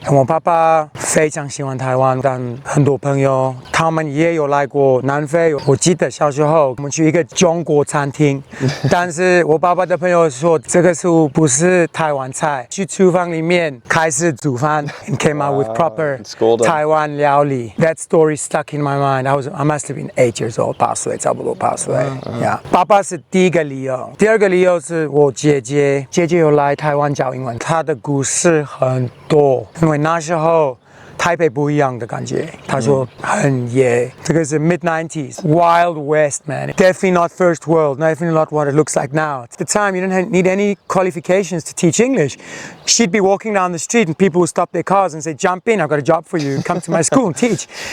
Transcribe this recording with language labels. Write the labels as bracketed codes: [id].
[zh] 我爸爸非常喜欢台湾，但很多朋友他们也有来过南非。我记得小时候我们去一个中国餐厅，但是我爸爸的朋友说这个是不是台湾菜？去厨房里面开始煮饭 [en] and came out with proper [zh] 台湾料理。 [en] That story stuck in my mind. I must have been 8 years old， [zh] 8岁，差不多8岁。爸爸是第一个理由，第二个理由是我姐姐有来台湾教英文，她的故事很多，因为那时候台北不一样的感觉。他说很野，这个是 [en] mid-90s Wild West, man. Definitely not first world, definitely not what it looks like now. At the time, you didn't need any qualifications to teach English. She'd be walking down the street and people would stop their cars and say, jump in, I've got a job for you, come to my school and teach.